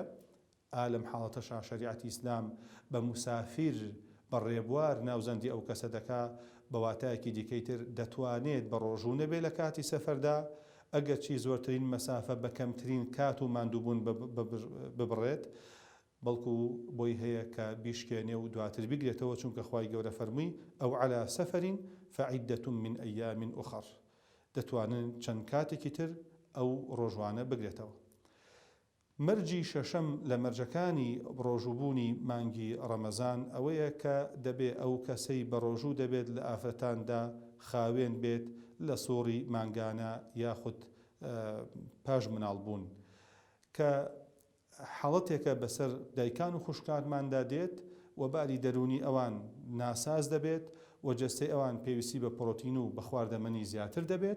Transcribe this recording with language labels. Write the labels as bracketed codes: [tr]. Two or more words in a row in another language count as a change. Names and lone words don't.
[ckb] لەم حاڵەتەشا شەریعەتی ئیسلام بە موسافیر بە ڕێبوار ناوزەندی ئەو کەسە دەکا. بەواتایەکی دیکەی تر دەتوانێت بە ڕۆژوو نەبێ لە کاتی سەفەردا ئەگەرچی زۆرترین مەسافە بە کەمترین کات و ماندووبوون ببڕێت، بەڵکو بۆی هەیە کە بیشکێنێ و دواتر بگرێتەوە، چونکە خوای گەورە فەرمووی ئەو على سەفەرین [ar] فعدة من أيام أخر. [ckb] دەتوانن چەند کاتێکی تر ئەو ڕۆژوانە بگرێتەوە. مەرجی شەشەم لە مەرجەکانی ڕۆژووبوونی مانگی ڕەمەزان ئەوەیە کە دەبێ ئەو کەسەی بە ڕۆژوو دەبێت لە ئافرەتاندا خاوێن بێت لە سۆڕی مانگانە یاخود پاش مناڵبوون، کە حاڵەتێکە بەسەر دایکان و خوشکانماندا دێت و باری دەرونی ئەوان ناساز دەبێت و جەستەی ئەوان پێویستی بە پرۆتین و بە خواردەمەنی زیاتر دەبێت.